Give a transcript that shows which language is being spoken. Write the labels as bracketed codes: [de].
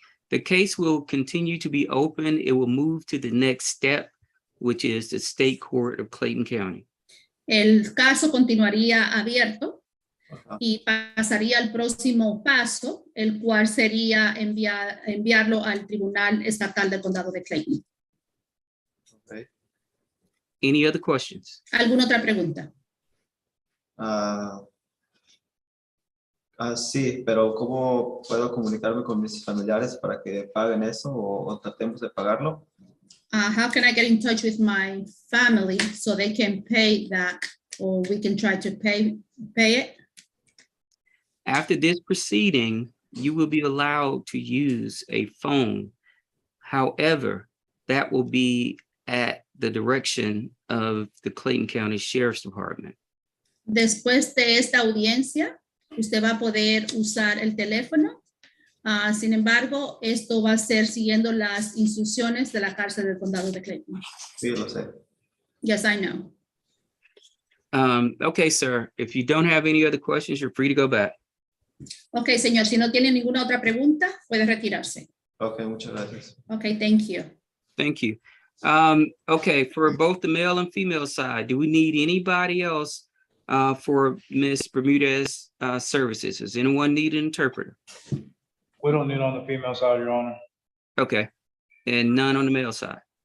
[en] The case will continue to be open. It will move to the next step, which is the State Court of Clayton County. [es] El caso continuaría abierto Ajá. y pasaría al próximo paso, el cual sería enviarlo al Tribunal Estatal del Condado de Clayton. [en] Okay. Any other questions? [es] ¿Alguna otra pregunta? Sí, pero ¿cómo puedo comunicarme con mis familiares para que paguen eso o tratemos de pagarlo? [en] How can I get in touch with my family so they can pay that or we can try to pay it? After this proceeding, you will be allowed to use a phone. However, that will be at the direction of the Clayton County Sheriff's Department. [es] Después de esta audiencia, usted va a poder usar el teléfono. Sin embargo, esto va a ser siguiendo las instrucciones de la cárcel del condado de Clayton. Sí, lo sé. [en] Yes, I know. Okay, sir. If you don't have any other questions, you're free to go back. [es] Ok, señor, si no tiene ninguna otra pregunta, puede retirarse. Ok, muchas gracias. [en] Ok, thank you. Thank you. Okay, for both the male and female side, do we need anybody else for Ms. Bermudez services? Does anyone need an interpreter? We don't need on the female side, Your Honor. Okay, and none on the male side.